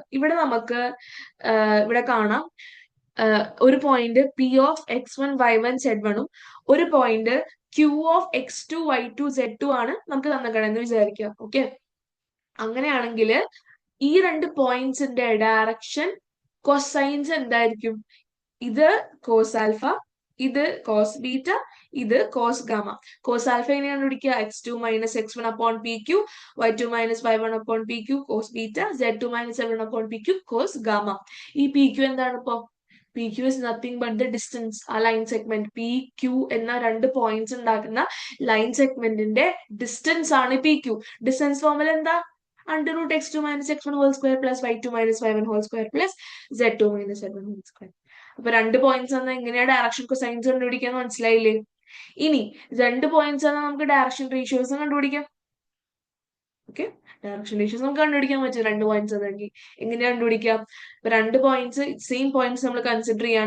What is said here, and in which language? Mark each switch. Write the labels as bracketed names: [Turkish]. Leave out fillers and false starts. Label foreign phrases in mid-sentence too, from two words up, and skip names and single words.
[Malayalam] ഇവിടെ നമുക്ക് ഇവിടെ കാണാം ഒരു പോയിന്റ് P(x1, y1, z1) ഒരു പോയിന്റ് Q(x2, y2, z2) ആണ് നമുക്ക് തന്നിട്ടുണ്ടെന്ന് വിചാരിക്കുക. ഓക്കെ, അങ്ങനെയാണെങ്കിൽ ഈ 2 പോയിന്റ്സിന്റെ [English] direction cosines [Malayalam] എന്തായിരിക്കും? ഇത് [English] cos alpha, [Malayalam] ഇത് [English] cos beta, [Malayalam] ഇത് [English] cos gamma. cos alpha [Malayalam] എങ്ങനെ കണ്ടുപിടിക്കുക? [English] x2 minus x1 upon pq, y2 minus y1 upon pq cos beta, z2 minus z1 upon pq cos gamma. [Malayalam] ഈ pq എന്താണ്? ഇപ്പോ [English] PQ is nothing but the distance. [Malayalam] ആ [English] line segment [Malayalam] PQ എന്ന 2 പോയിന്റ്സ് ഉണ്ടാക്കുന്ന ലൈൻ സെഗ്മെന്റിന്റെ ഡിസ്റ്റൻസ് ആണ് PQ. [English] distance formula [Malayalam] എന്താ? [English] under root x2 minus x1 whole square plus y2 minus y1 whole square plus z2 minus z1 whole square. [Malayalam] അപ്പൊ 2 പോയിന്റ്സ് ആണ് എങ്ങനെയാ [English] direction cosines [Malayalam] കണ്ടുപിടിക്കാന്ന് മനസ്സിലായില്ലേ? ഇനി 2 പോയിന്റ്സ് ആണ് നമുക്ക് [English] direction ratios [Malayalam] കണ്ടുപിടിക്കാം. ഓക്കെ, [English] direction ratios [Malayalam] നമുക്ക് കണ്ടുപിടിക്കാൻ പറ്റും 2 പോയിന്റ്സ് ആണെങ്കിൽ. എങ്ങനെയാ കണ്ടുപിടിക്കാം? 2 പോയിന്റ്സ്, [English] same points [Malayalam] നമ്മൾ കൺസിഡർ ചെയ്യാണ്.